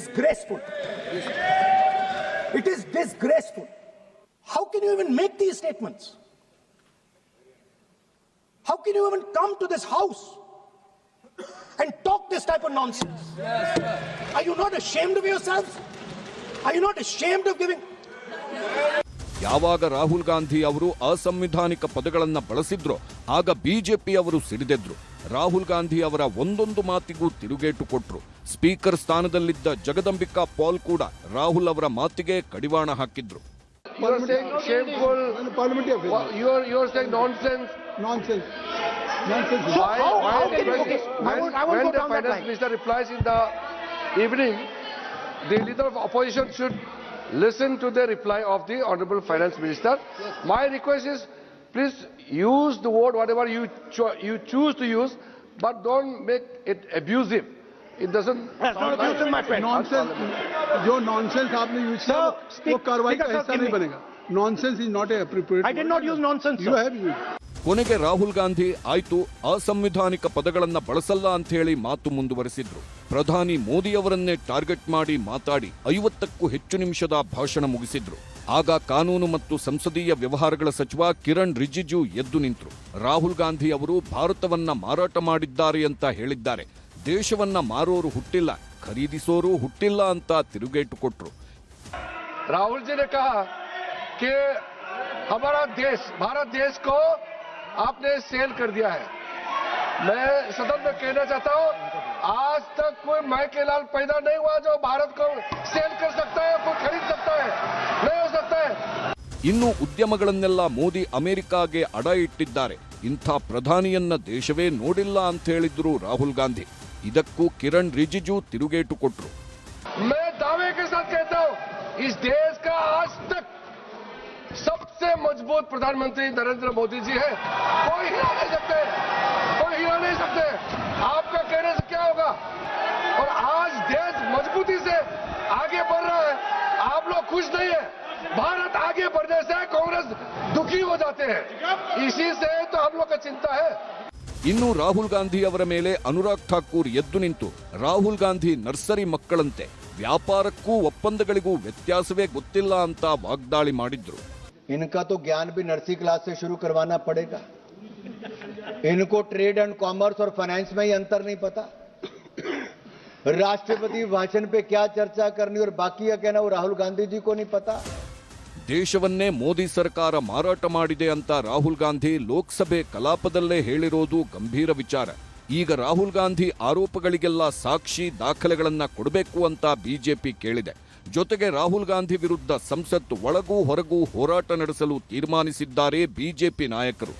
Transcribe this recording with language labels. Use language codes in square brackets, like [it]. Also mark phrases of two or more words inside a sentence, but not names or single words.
[en] It is disgraceful. It is disgraceful. How can you even make these statements? How can you even come to this house and talk this type of nonsense? Are you not ashamed of yourselves? Are you not ashamed of giving? [kn] ಯಾವಾಗ ರಾಹುಲ್ ಗಾಂಧಿ ಅವರು ಅಸಂವಿಧಾನಿಕ ಪದಗಳನ್ನು ಬಳಸಿದ್ರೋ ಆಗ ಬಿಜೆಪಿ ಅವರು ಸಿಡಿದೆದ್ರು. ರಾಹುಲ್ ಗಾಂಧಿ ಅವರ ಒಂದೊಂದು ಮಾತಿಗೂ ತಿರುಗೇಟು ಕೊಟ್ರು. ಸ್ಪೀಕರ್ ಸ್ಥಾನದಲ್ಲಿದ್ದ ಜಗದಂಬಿಕಾ ಪಾಲ್ ಕೂಡ ರಾಹುಲ್ ಅವರ ಮಾತಿಗೆ ಕಡಿವಾಣ ಹಾಕಿದ್ರು. [en] You are saying shameful. Parliamentary affairs. You are saying nonsense. Nonsense. Nonsense. So how can you? Okay, I won't When go the down that finance line. minister replies in the evening, the leader of opposition should listen to the reply of the honorable finance minister. My request is, please use the word whatever you choose to use, but don't make it abusive. It doesn't. That's not abusive, my friend. Nonsense. [hi] जो nonsense आपने यूज किया वो कार्रवाई का [en] Speaker, [hi] हिस्सा [en] give [hi] नहीं [en] me. [hi] बनेगा. [en] Nonsense is not a appropriate. I did not use nonsense, You sir. have used. [kn] ಕೊನೆಗೆ ರಾಹುಲ್ ಗಾಂಧಿ ಆಯ್ತು ಅಸಂವಿಧಾನಿಕ ಪದಗಳನ್ನ ಬಳಸಲ್ಲ ಅಂತ ಹೇಳಿ ಮಾತು ಮುಂದುವರೆಸಿದ್ರು. ಪ್ರಧಾನಿ ಮೋದಿಯವರನ್ನೇ ಟಾರ್ಗೆಟ್ ಮಾಡಿ ಮಾತಾಡಿ 50ಕ್ಕೂ ಹೆಚ್ಚು ನಿಮಿಷದ ಭಾಷಣ ಮುಗಿಸಿದ್ರು. ಆಗ ಕಾನೂನು ಮತ್ತು ಸಂಸದೀಯ ವ್ಯವಹಾರಗಳ ಸಚಿವ ಕಿರಣ್ ರಿಜಿಜು ಎದ್ದು ನಿಂತರು. ರಾಹುಲ್ ಗಾಂಧಿ ಅವರು ಭಾರತವನ್ನ ಮಾರಾಟ ಮಾಡಿದ್ದಾರೆ ಅಂತ ಹೇಳಿದ್ದಾರೆ. ದೇಶವನ್ನ ಮಾರೋರು ಹುಟ್ಟಿಲ್ಲ, ಖರೀದಿಸೋರು ಹುಟ್ಟಿಲ್ಲ ಅಂತ ತಿರುಗೇಟು ಕೊಟ್ರು. [hi] राहुल जी ने कहा कि हमारा देश, भारत देश को आपने सेल कर दिया है. मैं सदन में कहना चाहता हूं, आज तक कोई माई के लाल पैदा नहीं हुआ जो भारत को सेल कर सकता है, कोई खरीद सकता है, नहीं हो सकता है. [kn] ಇನ್ನು ಉದ್ಯಮಗಳನ್ನೆಲ್ಲ ಮೋದಿ ಅಮೆರಿಕಾಗೆ ಅಡ ಇಟ್ಟಿದ್ದಾರೆ. ಇಂಥ ಪ್ರಧಾನಿಯನ್ನ ದೇಶವೇ ನೋಡಿಲ್ಲ ಅಂತ ಹೇಳಿದ್ರು ರಾಹುಲ್ ಗಾಂಧಿ. ಇದಕ್ಕೂ ಕಿರಣ್ ರಿಜಿಜು ತಿರುಗೇಟು ಕೊಟ್ರು. [hi] मैं दावे के साथ कहता हूं, इस देश का आज तक सबसे मजबूत प्रधानमंत्री नरेंद्र मोदी जी है. कोई हिला नहीं सकते, कोई हिला नहीं सकते. आपका कहने से क्या होगा? और आज देश मजबूती से आगे बढ़ रहा है. आप लोग खुश नहीं है. भारत आगे बढ़ने से कांग्रेस दुखी हो जाते हैं. इसी से तो हम लोग का चिंता है. [kn] ಇನ್ನು ರಾಹುಲ್ ಗಾಂಧಿ ಅವರ ಮೇಲೆ ಅನುರಾಗ್ ಠಾಕೂರ್ ಎದ್ದು ನಿಂತು ರಾಹುಲ್ ಗಾಂಧಿ ನರ್ಸರಿ ಮಕ್ಕಳಂತೆ, ವ್ಯಾಪಾರಕ್ಕೂ ಒಪ್ಪಂದಗಳಿಗೂ ವ್ಯತ್ಯಾಸವೇ ಗೊತ್ತಿಲ್ಲ ಅಂತ ವಾಗ್ದಾಳಿ ಮಾಡಿದ್ರು. [hi] इनका तो ज्ञान भी [en] nursery class [hi] से शुरू करवाना पड़ेगा. इनको [en] trade and commerce [hi] और फाइनेंस में ही अंतर नहीं पता. राष्ट्रपति भाषण पे क्या चर्चा करनी और बाकी क्या कहना वो राहुल गांधी जी को नहीं पता. [kn] ದೇಶವನ್ನೇ ಮೋದಿ ಸರ್ಕಾರ ಮಾರಾಟ ಮಾಡಿದೆ ಅಂತ ರಾಹುಲ್ ಗಾಂಧಿ ಲೋಕಸಭೆ ಕಲಾಪದಲ್ಲೇ ಹೇಳಿರೋದು ಗಂಭೀರ ವಿಚಾರ. ಈಗ ರಾಹುಲ್ ಗಾಂಧಿ ಆರೋಪಗಳಿಗೆಲ್ಲ ಸಾಕ್ಷಿ ದಾಖಲೆಗಳನ್ನ ಕೊಡಬೇಕು ಅಂತ ಬಿಜೆಪಿ ಕೇಳಿದೆ. ಜೊತೆಗೆ ರಾಹುಲ್ ಗಾಂಧಿ ವಿರುದ್ಧ ಸಂಸತ್ ಒಳಗೂ ಹೊರಗೂ ಹೋರಾಟ ನಡೆಸಲು ತೀರ್ಮಾನಿಸಿದ್ದಾರೆ ಬಿಜೆಪಿ ನಾಯಕರು.